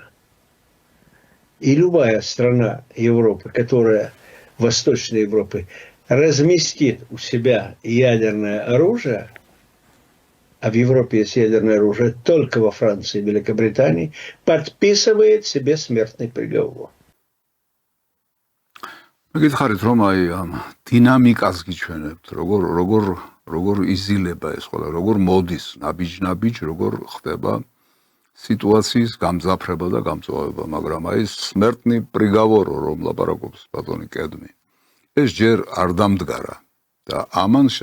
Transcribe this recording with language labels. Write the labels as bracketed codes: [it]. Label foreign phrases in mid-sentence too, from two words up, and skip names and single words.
[ru] И любая страна Европы, которая, Восточной Европы, разместит у себя ядерное оружие, а в Европе есть ядерное оружие только во Франции и Великобритании, подписывает себе смертный приговор. [ka] მოგითხარით რომ აი ამ დინამიკას გიჩვენებთ, როგორ იზილება ეს ყველა, როგორ მოდის ნაბიჯ, როგორ ხდება სიტუაციის გამძაფრება და გამწვავება, მაგრამ აი [ru] смертный приговор [ka] რომ ლაპარაკობს ბატონი კედმი, ეს ჯერ არ დამდგარა და ამან